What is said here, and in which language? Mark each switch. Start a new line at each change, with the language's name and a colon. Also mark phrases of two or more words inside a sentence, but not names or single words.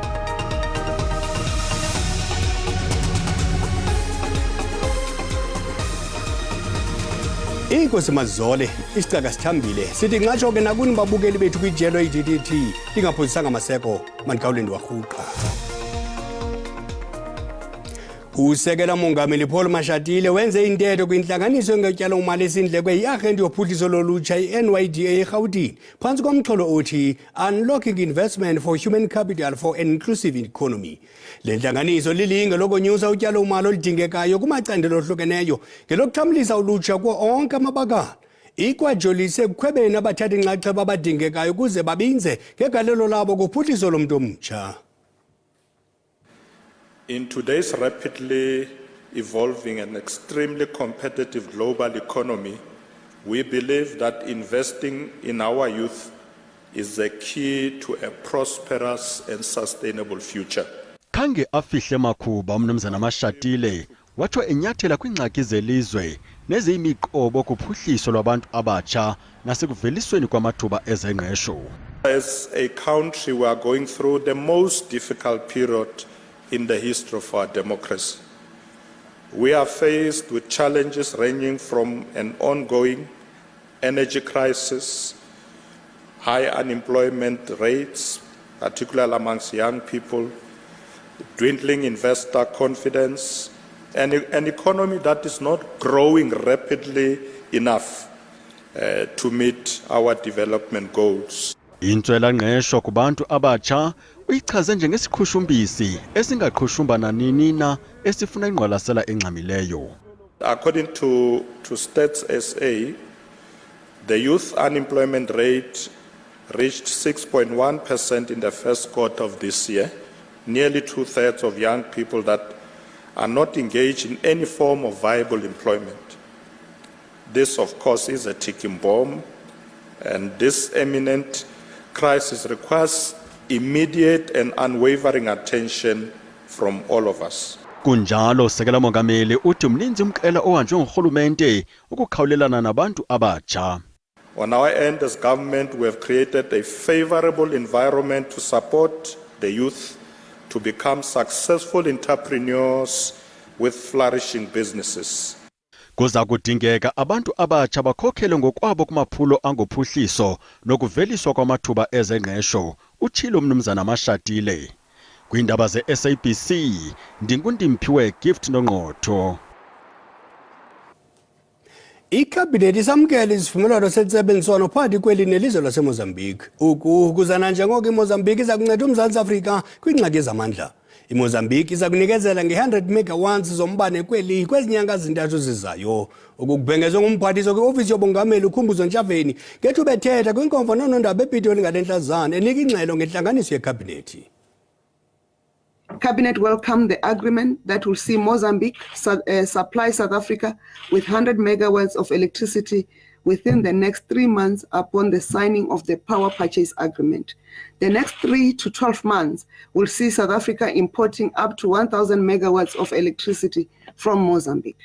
Xhosa: Inkosi Mazole isicaka sithambile sithi nxatsho ke nakuni babukeli bethu kwijelo iDDT lingaphosisanga amaseko mandikawulendi warhuqa. Usekela Mongameli Paul Mashatile wenze intetho kwinhlanganiso ngotyalo umali esindleko yeagenda yophuhliso lolutsha eNYDA eGauteng phantsi komxholo othi
English: Unlocking Investment for Human Capital for an Inclusive Economy.
Xhosa: Le nhlanganiso lilinge lokonyusa utyalo umali oludingekayo kumacandelo ohlukeneyo ngelokuthamlisa ulutsha kuwo onke amabakala. Ikwajolise ekukhwebeni abathatha inxaxheba abadingekayo ukuze babinze ngegalelo labo kuphuhliso lomntu omtsha.
English: In today's rapidly evolving and extremely competitive global economy, we believe that investing in our youth is the key to a prosperous and sustainable future.
Xhosa: Khange afihle makhuba umnumzana Mashatile wathi enyathela kwingxaki zelizwe neziyimiqobo kuphuhliso lwabantu abatsha nasekuvelisweni kwamathuba ezengqesho.
English: As a country, we are going through the most difficult period in the history of our democracy. We are faced with challenges ranging from an ongoing energy crisis, high unemployment rates, particularly amongst young people, dwindling investor confidence, and an economy that is not growing rapidly enough to meet our development goals.
Xhosa: Intswela ngqesho kubantu abatsha uyichaze njengesikhushumbisi esingaqhushumba nanini na esifuna ingqwalasela engxamileyo.
English: According to Stats SA, the youth unemployment rate reached 6.1% in the first quarter of this year. Nearly 2/3 of young people that are not engaged in any form of viable employment. This, of course, is a ticking bomb, and this imminent crisis requires immediate and unwavering attention from all of us.
Xhosa: Kunjalo Sekela Mongameli uthi umninzi umqela ohanjwe ngurhulumente ukukhawulelana nabantu abatsha.
English: On our end as government, we have created a favorable environment to support the youth to become successful entrepreneurs with flourishing businesses.
Xhosa: Kuza kudingeka abantu abatsha bakhokhele ngokwabo kumaphulo angophuhliso nokuveliswa kwamathuba ezengqesho, utshilo umnumzana Mashatile. Kwiindaba ze-SABC, ndingundimphiwe Gift Nongqotho. Ikhabhinethi isamkele isivumelwano sentsebenziswano phakathi kweli nelizwe laseMozambique. Ukuzana njengoko iMozambique iza kunceda uMzantsi Afrika kwiingxaki zamandla. iMozambique iza kunikezela nge-100 megawatts zombane kwezi nyanga zintathu zizayo. Ukubhengezwe ngumphathiswa kwiofisi yobongameli uKhumbuzo Ntshavheni ngethuba ethetha kwinkomfa noonondaba ePitoli ngalentlazana enika ingxelo ngentlanganiso yekhabhinethi.
English: Cabinet welcomed the agreement that will see Mozambique supply South Africa with 100 megawatts of electricity within the next 3 months upon the signing of the power purchase agreement. The next 3 to 12 months will see South Africa importing up to 1,000 megawatts of electricity from Mozambique.